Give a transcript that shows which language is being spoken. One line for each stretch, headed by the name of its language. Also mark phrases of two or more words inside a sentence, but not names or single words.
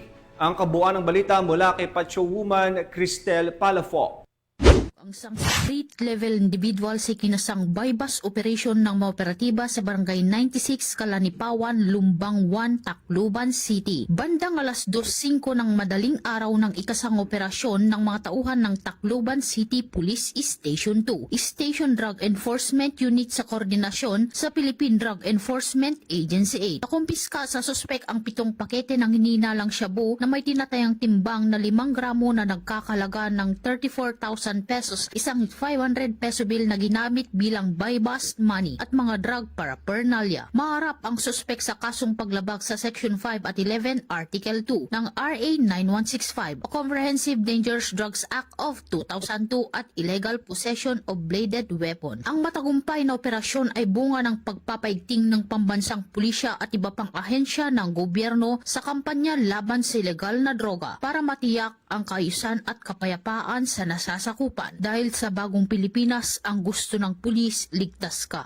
Filipino: Ang kabuuan ng balita mula kay Patrolwoman Cristel Palafoc. Ang isang
English: street-level individual
Filipino: sa kinasang
English: bypass operation
Filipino: ng mga operatiba sa Barangay 96, Kalanipawan, Lumbang 1, Tacloban City. Bandang alas 2:05 ng madaling araw ng ikasang operasyon ng mga tauhan ng Tacloban City Police Station 2, Station Drug Enforcement Unit sa koordinasyon sa Philippine Drug Enforcement Agency 8. Nakumpiska sa suspek ang 7 pakete ng hinihinalang shabu na may tinatayang timbang na 5 gramo na nagkakalaga ng 34,000 pesos, isang
English: 500 peso bill
Filipino: na ginamit bilang
English: buy-bust money
Filipino: at mga
English: drug paraphernalia.
Filipino: Maharap ang suspek sa kasong paglabag sa Section 5 at 11 Article 2 ng RA 9165 o Comprehensive Dangerous Drugs Act of 2002 at
English: illegal possession of bladed weapon.
Filipino: Ang matagumpay na operasyon ay bunga ng pagpapaigting ng pambansang pulisya at iba pang ahensya ng gobyerno sa kampanya laban sa ilegal na droga para matiyak ang kaayusan at kapayapaan sa nasasakupan. Dahil sa bagong Pilipinas, ang gusto ng pulis, ligtas ka.